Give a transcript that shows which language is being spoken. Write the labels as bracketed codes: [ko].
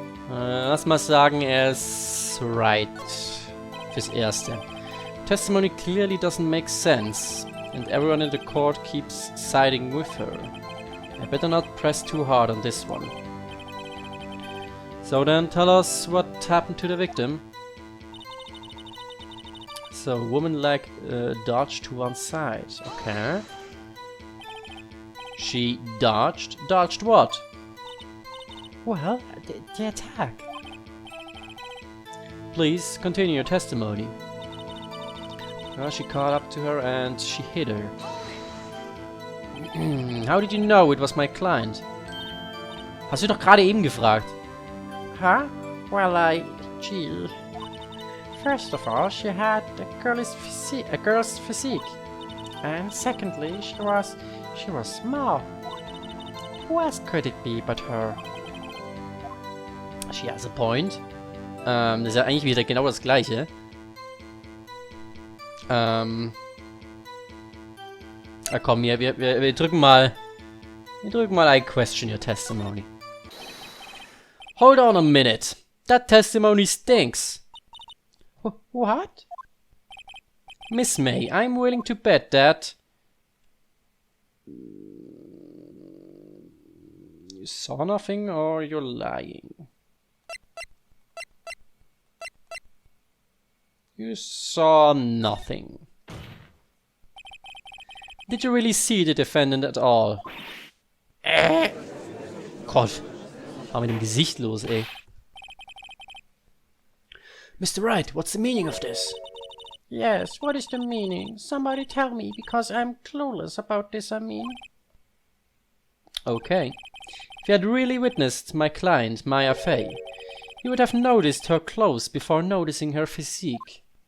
[de] Lass mal sagen, er ist right. Fürs Erste. [en] Testimony clearly doesn't make sense, and everyone in the court keeps siding with her. I better not press too hard on this one. So then, tell us what happened to the victim. So, woman leg dodged to one side. Okay. She dodged. Dodged what? Well, the attack. Please continue your testimony. Well, she caught up to her and she hit her. How did you know it was my client? [de] Hast du doch gerade eben gefragt. [en] Huh? Well, gee. First of all, she had a girl's physique. And secondly, she was small. Who else could it be but her? She has a point. [de] Das ist ja eigentlich wieder genau das Gleiche. Komm, wir drücken mal. Wir drücken mal [en] I question your testimony. Hold on a minute. That testimony stinks. What? Miss May, I'm willing to bet that you saw nothing or you're lying. You saw nothing. Did you really see the defendant at all? [de] Gott, war mit dem Gesicht los, ey. [en] Mr. Wright, what's the meaning of this? Yes, what is the meaning? Somebody tell me, because I'm clueless about this, I mean. Okay. If you had really witnessed my client, Maya Fey, you would have noticed her clothes before noticing her physique.